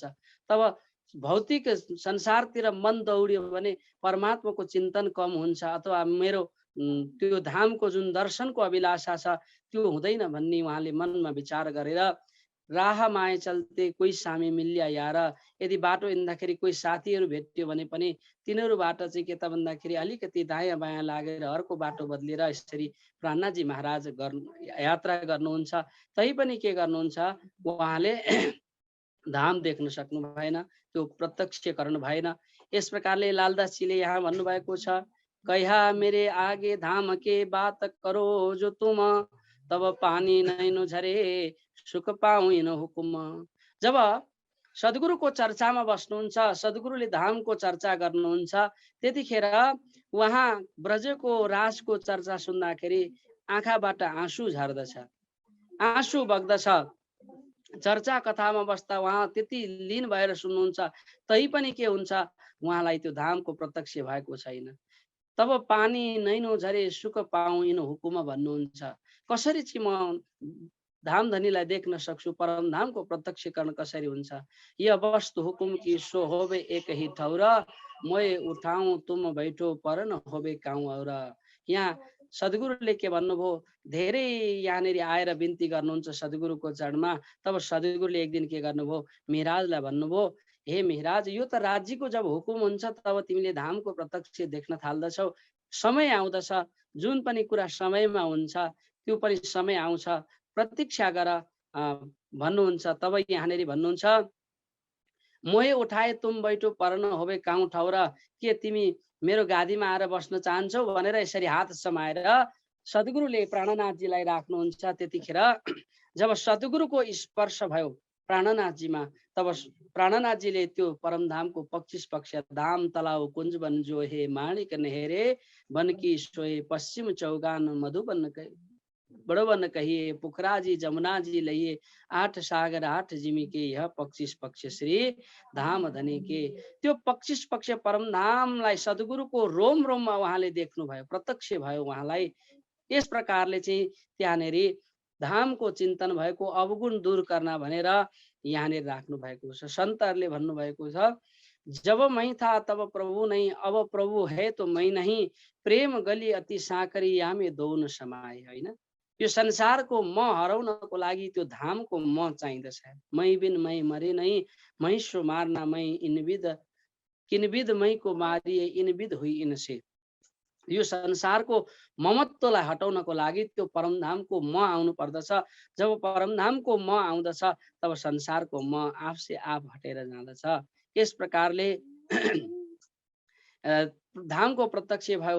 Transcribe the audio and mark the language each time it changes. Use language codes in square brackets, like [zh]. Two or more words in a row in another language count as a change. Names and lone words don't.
[ne] तब भौतिक संसारतिर मन दौड्यो भने परमात्माको चिन्तन कम हुन्छ, अथवा मेरो त्यो धामको जुन दर्शनको अभिलाषा छ त्यो हुँदैन भन्ने उहाँले मनमा विचार गरेर, [hi] राह माए चल्ते कोही सामी मिल्या यार, [ne] यदि बाटो हिँड्दाखेरि कोही साथीहरू भेट्यो भने पनि तिनीहरूबाट चाहिँ के त भन्दाखेरि अलिकति दायाँ बायाँ लागेर अर्को बाटो बदलेर यसरी प्राणनाथजी महाराज यात्रा गर्नुहुन्छ। तै पनि के गर्नुहुन्छ, उहाँले धाम देख्न सक्नु भएन, त्यो प्रत्यक्षकरण भएन। यस प्रकारले लालदासजीले यहाँ भन्नुभएको छ, [hi] कहा मेरे आगे धाम के बात करो जो तुम, तब पानी नैनो झरे सुख पाउन हुकुम। [ne] जब सद्गुरुको चर्चामा बस्नुहुन्छ, सद्गुरुले धामको चर्चा गर्नुहुन्छ, त्यतिखेर उहाँ ब्रजको राजको चर्चा सुन्दाखेरि आँखाबाट आँसु झर्दछ, आँसु बग्दछ। चर्चा कथामा बस्दा उहाँ त्यति लीन भएर सुन्नुहुन्छ, तै पनि के हुन्छ, उहाँलाई त्यो धामको प्रत्यक्ष भएको छैन। [hi] तब पानी नैनो झरे सुख पाउन हुकुम भन्नुहुन्छ। [ne] कसरी चाहिँ म धामधनीलाई देख्न सक्छु, परम धामको प्रत्यक्षकरण कसरी हुन्छ। [hi] यह वस्तु हुकुम की सो होबे एक ही ठौर, मोए उठाऊं तुम बैठो पर न होबे काउँ और। [ne] यहाँ सद्गुरुले के भन्नुभयो, धेरै यहाँनिर आएर बिन्ती गर्नुहुन्छ सद्गुरुको चरणमा। तब सद्गुरुले एक दिन के गर्नुभयो, मिहराजलाई भन्नुभयो, हे मिहराज, यो त राज्यको जब हुकुम हुन्छ तब तिमीले धामको प्रत्यक्ष देख्न थाल्दछौ। समय आउँदछ, जुन पनि कुरा समयमा हुन्छ त्यो पनि समय आउँछ, प्रतीक्षा गर भन्नुहुन्छ। तब यहाँनिर भन्नुहुन्छ, [hi] मोहे उठाए तुम बैठो पर न होबे काउँ ठाउँ, [ne] र के तिमी मेरो गादीमा आएर बस्न चाहन्छौ भनेर यसरी हात समाएर सद्गुरुले प्राणनाथजीलाई राख्नुहुन्छ। त्यतिखेर जब सद्गुरुको स्पर्श भयो प्राणनाथजीमा, तब प्राणनाथजीले त्यो परमधामको 25 पक्ष [hi] धाम तलाउ कुञ्ज बन जो हे माणिक नहेरे बन की सोए पश्चिम चौगान मधुबन बड़ोबन कहिए पुखराजी जमुनाजी लइए 8 सागर 8 जिमी के यह 25 पक्ष श्री धाम धनी के। [ne] त्यो 25 पक्ष परमधामलाई सद्गुरुको रोम रोममा उहाँले देख्नुभयो, प्रत्यक्ष भयो उहाँलाई। यस प्रकारले चाहिँ त्यहाँनिर धामको चिन्तन भएको, अवगुण दूर गर्न भनेर यहाँनिर राख्नु भएको छ। सन्तहरूले भन्नुभएको छ, [hi] जब मैं था तब प्रभु नहीं, अब प्रभु है तो मैं नहीं, प्रेम गली अति साँकरी यामे दौन समाए। [ne] होइन, यो संसारको म हराउनको लागि त्यो धामको म चाहिँदछ। [hi] मै बिन मै मरे नहीं, मै सो मार्ना मै इनविद किनविद मै को मारिए इनविद हुई इनसे। [ne] यो संसारको ममत्वलाई हटाउनको लागि त्यो परमधामको म आउनु पर्दछ। जब परमधामको म आउँदछ तब संसारको म आफसे आफ हटेर जाँदछ। यस प्रकारले धामको प्रत्यक्ष भयो।